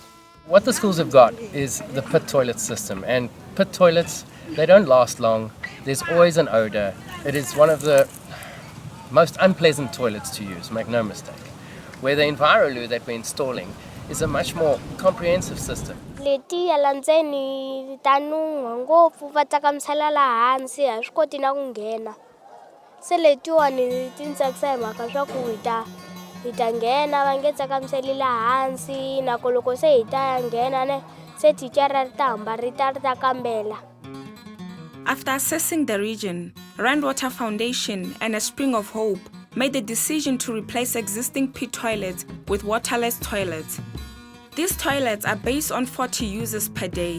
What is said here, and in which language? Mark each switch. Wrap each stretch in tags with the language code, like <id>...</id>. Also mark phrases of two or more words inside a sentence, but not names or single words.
<en>What the schools have got is the pit toilet system, and pit toilets, they don't last long. There's always an odor. It is one of the most unpleasant toilets to use, make no mistake. Where the Enviroloo that we're installing is a much more comprehensive system.</en> <ts>Leti yalandzeni tanungwa ngopfu va tsakamisela laha hansi a swi koti na ku nghena. Se letiwani ti ndzi tsakisa hi mhaka swa ku hi ta nghena va nge tsakamiseli laha hansi nako loko se hi ta nghena ne se thicara ri ta hamba ri ta kambela.</ts> <en>After assessing the region, Rainwater Foundation and a Spring of Hope made the decision to replace existing pit toilets with waterless toilets. These toilets are based on 40 users per day.</en>